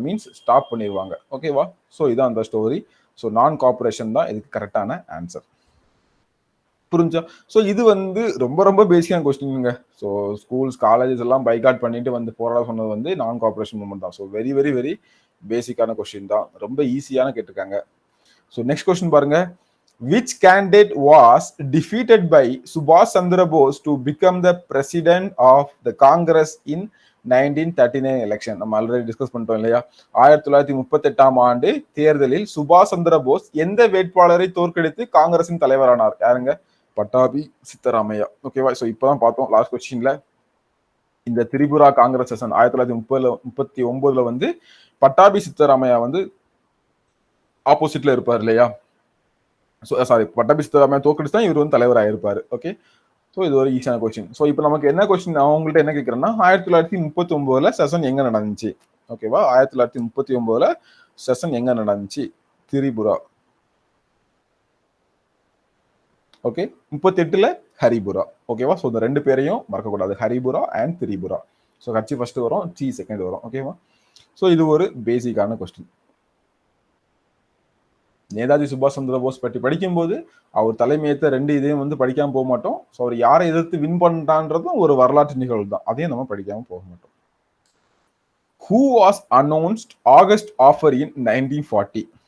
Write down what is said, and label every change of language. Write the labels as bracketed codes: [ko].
[ta] Means stop பண்ணிடுவாங்க. ஓகேவா? So இதான் அந்த ஸ்டோரி. ஸோ நான் கோஆபரேஷன் தான் இதுக்கு கரெக்டான ஆன்சர். புரிஞ்சா? ஸோ இது வந்து ரொம்ப பேசிக்கான கொஸ்டின்ங்க. ஸோ ஸ்கூல்ஸ் காலேஜஸ் எல்லாம் பைகாட் பண்ணிட்டு வந்து போராட சொன்னது வந்து நான் கோஆபரேஷன் மூவ்மெண்ட் தான். ஸோ வெரி பேசிக்கான கொஸ்டின் தான். ரொம்ப ஈஸியான கேட்டிருக்காங்க. ஸோ நெக்ஸ்ட் கொஸ்டின் பாருங்க. [en] which candidate was defeated by Subhash Chandra Bose to become the president of the Congress in 1939 election? [ta] நம்ம ஆல்ரெடி டிஸ்கஸ் பண்ணிட்டோம் இல்லையா? 1938 ஆண்டு தேர்தலில் சுபாஷ் சந்திர போஸ் எந்த வேட்பாளரை தோற்கடித்து காங்கிரசின் தலைவரானார்? யாருங்க? பட்டாபி சித்தராமையா. ஓகேவா? சோ இப்பதான் பார்த்தோம் லாஸ்ட் கொஸ்டின்ல இந்த திரிபுரா காங்கிரஸ் செஷன் 1939 வந்து பட்டாபி சித்தராமையா வந்து ஆப்போசிட்ல இருப்பார் இல்லையா? சாரி, பட்டாபி சித்தராமையா தோற்கடிச்சு தான் இவர் வந்து தலைவராக இருப்பாரு. ஓகே, ஸோ இது ஒரு ஈஸியான கொஸ்டின். ஸோ இப்போ நமக்கு என்ன கொஸ்டின் அவங்கள்ட்ட என்ன கேட்குறேன்னா 1939 செஷன் எங்க நடந்துச்சு? ஓகேவா? 1939 செஷன் எங்க நடந்துச்சு? திரிபுரா. ஓகே, 38ல ஹரிபுரா. ஓகேவா? ஸோ இந்த ரெண்டு பேரையும் மறக்கக்கூடாது, Haripura and Tripura. So H first வரும், சி செகண்ட் வரும். ஓகேவா? ஸோ இது ஒரு பேசிக்கான கொஸ்டின். நேதாஜி சுபாஷ் சந்திர போஸ் பற்றி படிக்கும்போது அவர் தலைமையேற்ற ரெண்டு இதையும் வந்து படிக்காம போக மாட்டோம். ஸோ அவர் யாரை எதிர்த்து வின் பண்ணிட்டான்றதும் ஒரு வரலாற்று நிகழ்வு தான், அதையும் நம்ம படிக்காம போக மாட்டோம். [en] Who was announced August offer in 1940?